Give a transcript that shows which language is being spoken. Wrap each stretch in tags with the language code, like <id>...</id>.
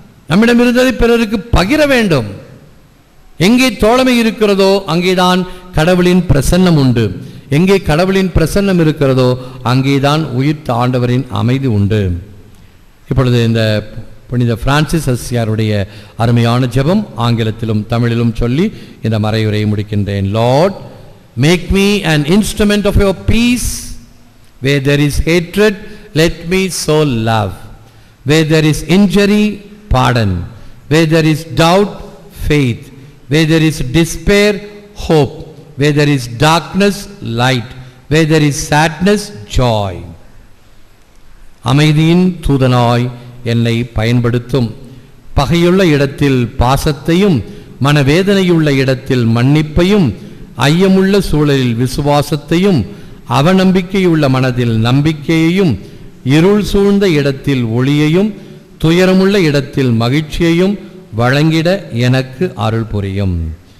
<ta>நம்மிடம் இருந்ததை பிறருக்கு பகிர வேண்டும். எங்கே தோழமை இருக்கிறதோ அங்கேதான் கடவுளின் பிரசன்னம் உண்டு. எங்கே கடவுளின் பிரசன்னம் இருக்கிறதோ அங்கேதான் உயிர்த்த ஆண்டவரின் அமைதி உண்டு. இப்பொழுது இந்த புனித பிரான்சிஸ் அசியாருடைய அருமையான ஜெபம் ஆங்கிலத்திலும் தமிழிலும் சொல்லி இந்த மறையுரையை முடிக்கின்றேன்.</ta> <en>Lord, make me an instrument of your peace. Where there is hatred, let me sow love. Where there is injury, pardon. Where there is doubt, faith. Where there is despair, hope. Where there is darkness, light. Where there is sadness, joy.</en> <ta>அமைதியின் தூதனாய் என்னை பயன்படுத்தும். பகையுள்ள இடத்தில் பாசத்தையும், மனவேதனையுள்ள இடத்தில் மன்னிப்பையும், ஐயமுள்ள சூழலில் விசுவாசத்தையும், அவநம்பிக்கையுள்ள மனதில் நம்பிக்கையையும், இருள் சூழ்ந்த இடத்தில் ஒளியையும், துயரமுள்ள இடத்தில் மகிழ்ச்சியையும் வழங்கிட எனக்கு அருள் புரியும்.</ta>